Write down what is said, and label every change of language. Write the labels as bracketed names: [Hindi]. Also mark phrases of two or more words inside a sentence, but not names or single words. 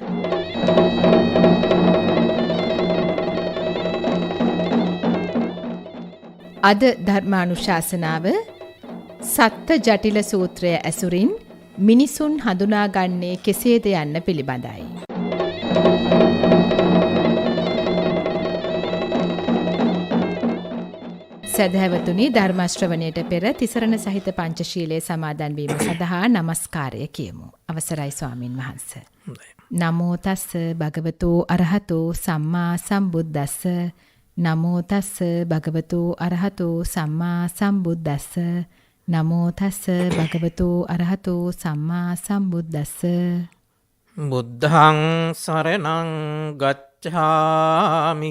[Sinhala] අද ධර්මානුශාසනාව සත්ත ජටිල සූත්‍රය ඇසුරින් මිනිසුන් හඳුනාගන්නේ කෙසේද යන්න පිළිබඳයි. සදහැවතුනි, ධර්ම ශ්‍රවණයට පෙර තිසරණ සහිත පංචශීලයේ සමාදන් වීම සඳහා নমස්කාරය කියමු. අවසරයි ස්වාමින් වහන්සේ. [Pali] නමෝ තස්ස භගවතු අරහතෝ සම්මා සම්බුද්දස්ස. නමෝ තස්ස භගවතු අරහතෝ සම්මා සම්බුද්දස්ස. නමෝ තස්ස භගවතු අරහතෝ සම්මා සම්බුද්දස්ස. බුද්ධං සරණං ගච්ඡාමි.